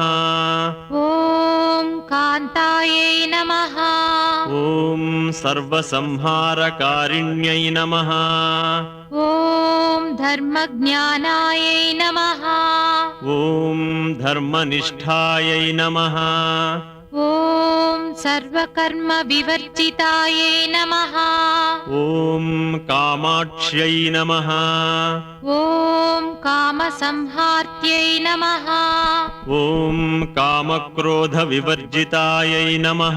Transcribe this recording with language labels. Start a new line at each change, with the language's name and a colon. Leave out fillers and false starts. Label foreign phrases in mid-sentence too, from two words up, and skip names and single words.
Sanskrit: ఓం కాంతాయై నమః. ఓం సర్వసంహారకారిణ్యై నమః. ఓం ధర్మజ్ఞానాయై నమః. ఓం ధర్మనిష్టాయై నమః. ॐ सर्वकर्मविवर्जितायै नमः। ॐ कामाक्ष्यै नमः। ॐ कामसंहार्त्यै नमः। ॐ कामक्रोधविवर्जितायै नमः।